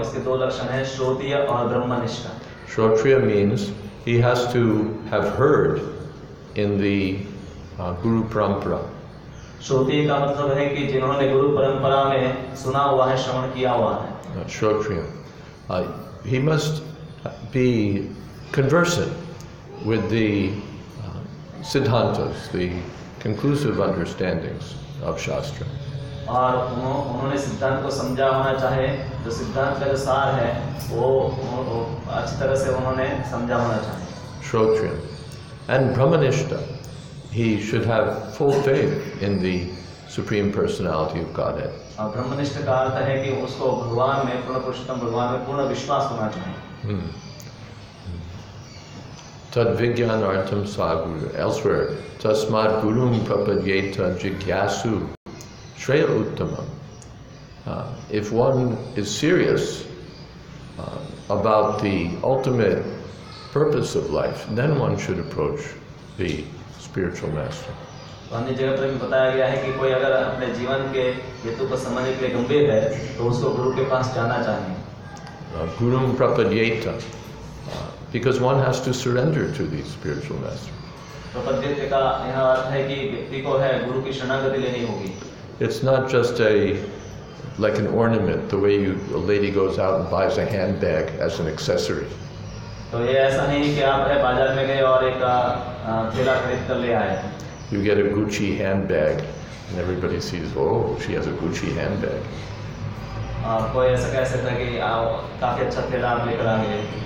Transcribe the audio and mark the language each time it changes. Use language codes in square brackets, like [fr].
[hi] उसके दो लक्षण हैं, श्रोत्रिय और ब्रह्मनिष्ठ। [en] Shrotriya means he has to have heard in the Guru Parampara. [hi] श्रोत्रिय का मतलब है कि जिन्होंने गुरु परंपरा में सुना हुआ है, श्रवण किया हुआ है। [en] Shrotriya. He must be conversant with the siddhantas, the conclusive understandings of Shastra. [hi] और उन्होंने सिद्धांत को समझा होना चाहे, जो सिद्धांत का जो सार है वो अच्छी तरह से उन्होंने समझा होना चाहिए। [en] Shrotriya. And Brahmanishta, he should have full faith in the Supreme Personality of Godhead. [hi] और ब्रह्मनिष्ठ का अर्थ है कि उसको भगवान में, पूर्ण पुरुषोत्तम भगवान में पूर्ण विश्वास होना चाहिए। [sa] Tad vijnanartam saguru. [en] Elsewhere, [sa] tasmad gurum prapadyeta jigyasu shreya uttamam. [en] If one is serious about the ultimate purpose of life, then one should approach the spiritual master. [hi] तो अन्य जगह पर भी बताया गया है कि कोई अगर अपने जीवन के हेतु को समझने के लिए गंभीर है तो उसको गुरु के पास जाना चाहिए। [en] Gurum prapadyeta, because one has to surrender to the spiritual master. [hi] प्रपद्यते का यह अर्थ है कि व्यक्ति को है गुरु की शरणागति लेनी होगी। [en] It's not just like an ornament, the way a lady goes out and buys a handbag as an accessory. [hi] तो ये ऐसा नहीं कि आप है बाजार में गए और एक थैला खरीद कर ले आए। [en] You get a Gucci handbag and everybody sees, oh, she has a Gucci handbag. [hi] कोई ऐसा कह सकता है कि काफी अच्छा थैला आप लेकर आ गए।